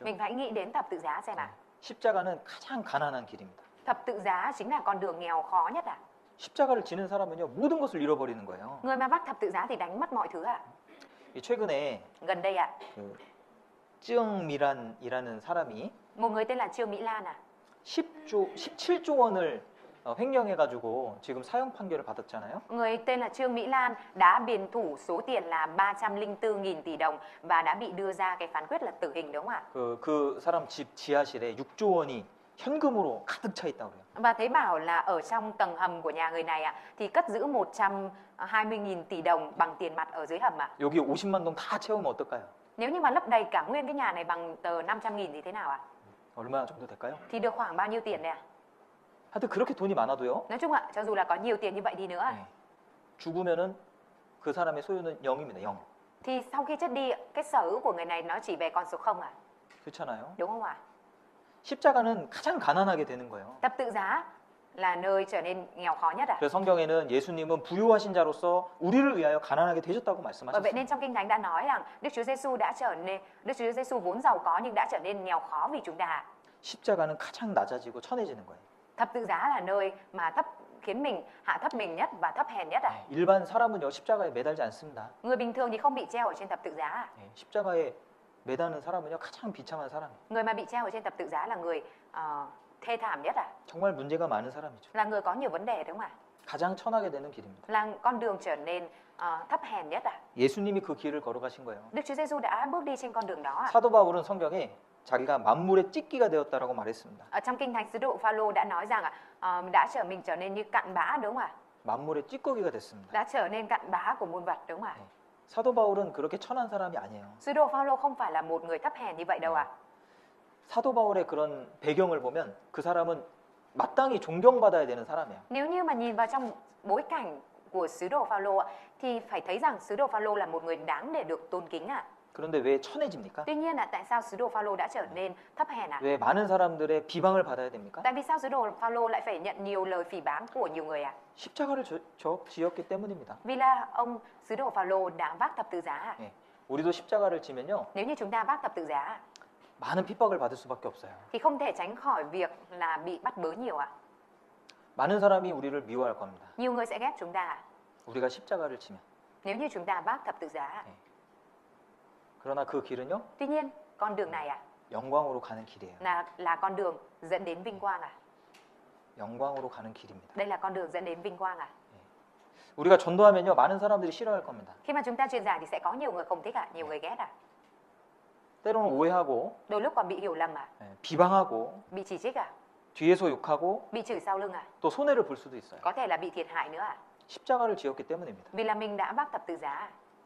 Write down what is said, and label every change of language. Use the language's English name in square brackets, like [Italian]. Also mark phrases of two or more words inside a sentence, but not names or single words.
[Vietnamese] Mình phải nghĩ đến thập tự giá xem ạ. [Korean] 십자가는 가장 가난한 길입니다. [Vietnamese] Thập tự giá chính là con đường nghèo khó nhất ạ. [Korean] 십자가를 지는 사람은요, 모든 것을 잃어버리는 거예요. [Vietnamese] Người mà vác thập tự giá thì đánh mất mọi thứ ạ. [Korean] 최근에 [Vietnamese] Gần đây ạ, [Korean] 그 쯔영미란이라는 사람이 [Vietnamese] một người tên là Trương Mỹ Lan ạ. [Korean] 17조 원을 횡령해가지고 지금 사형 판결을 받았잖아요. [Vietnamese] Người tên là Trương Mỹ Lan đã biền thủ số tiền là 304.000 tỷ đồng và đã bị đưa ra cái phán quyết là tử hình đúng không ạ? [Korean] 그 사람 집 지하실에 6조 원이 현금으로 가득 차 있다고 그래요. [Vietnamese] Và thấy bảo là ở trong tầng hầm của nhà người này ạ thì cất giữ 120.000 tỷ đồng bằng tiền mặt ở dưới hầm ạ. [Korean] 여기 50만 동 다 채우면 어떨까요? [Vietnamese] Nếu như mà lấp đầy cả nguyên cái nhà này bằng tờ 500.000 thì thế nào ạ? [Korean] 얼마 정도 될까요? [Vietnamese] Thì được khoảng bao nhiêu tiền này ạ? [Korean] 하여튼 그렇게 돈이 많아도요. [Vietnamese] Nói chung ạ, cho dù là có nhiều tiền như vậy đi nữa [Korean] 네. 죽으면은 그 사람의 소유는 0입니다. 0. [Vietnamese] thì sau khi chết đi cái sở hữu của người này nó chỉ về con số 0 ạ. [Korean] 그렇잖아요. [Vietnamese] Đúng không ạ? [Korean] 십자가는 가장 가난하게 되는 거예요. [Vietnamese] Thập tự giá là nơi trở nên nghèo khó nhất ạ. [Korean] 그래서 성경에는 예수님은 부유하신 자로서 우리를 위하여 가난하게 되셨다고 [Vietnamese] Và vậy nên [Korean] 말씀하셨습니다. [Vietnamese] trong Kinh Thánh đã nói rằng Đức Chúa Giêsu vốn giàu có nhưng đã trở nên nghèo khó vì chúng ta. [Korean] 십자가는 가장 낮아지고 천해지는 거예요. [Vietnamese] Thập tự giá là nơi mà khiến mình hạ thấp mình nhất và thấp hèn nhất ạ. [Korean] 일반 사람은요 십자가에 매달지 않습니다. [Vietnamese] Người bình thường thì không bị treo ở trên thập tự giá ạ. [Korean] 십자가에 매다는 사람은요 가장 비참한 사람이에요. [Vietnamese] Người mà bị treo ở trên thập tự giá là người thê thảm nhất ạ. [Korean] 정말 문제가 많은 사람이죠. [Vietnamese] Là người có nhiều vấn đề đúng không ạ? [Korean] 가장 천하게 되는 길입니다. [Vietnamese] Là con đường trở nên thấp hèn nhất ạ. [Korean] 예수님이 그 길을 걸어가신 거예요. [Vietnamese] Đức Chúa Giêsu đã bước đi trên con đường đó ạ. [Korean] 사도 바울은 성경에 자기가 만물의 찢기가 되었다라고 말했습니다. [Vietnamese] Ở trong Kinh Thánh sứ đồ Phaolô đã nói rằng đã mình trở nên như cặn bã đúng không ạ? [Korean] 만물의 찌꺼기가 됐습니다. [Vietnamese] Đã trở nên cặn bã của muôn vật đúng không ạ? [Korean] 사도 바울은 그렇게 천한 사람이 아니에요. [Vietnamese] Sứ đồ Phaolô không phải là một người thấp hèn như vậy đâu ạ. [Korean] 사도 바울의 그런 배경을 보면 그 사람은 마땅히 존경받아야 되는 사람이에요. [Vietnamese] Nếu như mà nhìn vào trong bối cảnh của sứ đồ Phaolô ạ, thì phải thấy rằng sứ đồ Phaolô là một người đáng để được tôn kính ạ. [Korean] 그런데 왜 천해집니까? [Vietnamese] Tuy nhiên tại sao sứ đồ Phaolô đã trở nên thấp hèn ạ? [Korean] 왜 많은 사람들의 비방을 받아야 됩니까? [Vietnamese] Tại vì sao sứ đồ Phaolô lại phải nhận nhiều lời phỉ báng của nhiều người ạ? [Korean] 십자가를 지었기 때문입니다. [Vietnamese] Vì là ông sứ đồ Phaolô đã vác thập tự giá ạ. [Korean] 예, 우리도 십자가를 지면요 [Vietnamese] Nếu như chúng ta vác thập tự giá [Korean] 많은 핍박을 받을 수밖에 없어요. [Vietnamese] thì không thể tránh khỏi việc là bị bắt bớ nhiều ạ. [Korean] 많은 사람이 우리를 미워할 겁니다. [Vietnamese] Nhiều người sẽ ghét chúng ta ạ. [Korean] 우리가 십자가를 지면. [Vietnamese] Nếu như chúng ta vác thập tự giá. [Korean] 그러나 그 길은요 [Vietnamese] Tuy nhiên con đường này ạ [Korean] 영광으로 가는 길이에요. [Vietnamese] là con đường dẫn đến vinh quang ạ. [Korean] 영광으로 가는 길입니다. [Vietnamese] Đây là con đường dẫn đến vinh quang ạ. [Korean] 우리가 전도하면요 많은 사람들이 싫어할 겁니다. [Vietnamese] Khi mà chúng ta truyền giảng thì sẽ có nhiều người không thích ạ, nhiều người ghét ạ. [Korean] 때로는 오해하고 [Vietnamese] Đôi lúc còn bị hiểu lầm ạ, [Korean] 비방하고 [Vietnamese] bị chỉ trích ạ, [Korean] 뒤에서 욕하고 [Vietnamese] bị chửi sau lưng ạ, [Korean] 또 손해를 볼 수도 있어요. [Vietnamese] có thể là bị thiệt hại nữa ạ. [Korean] 십자가를 지었기 때문입니다. [Vietnamese] Vì là mình đã vác thập tự giá ạ.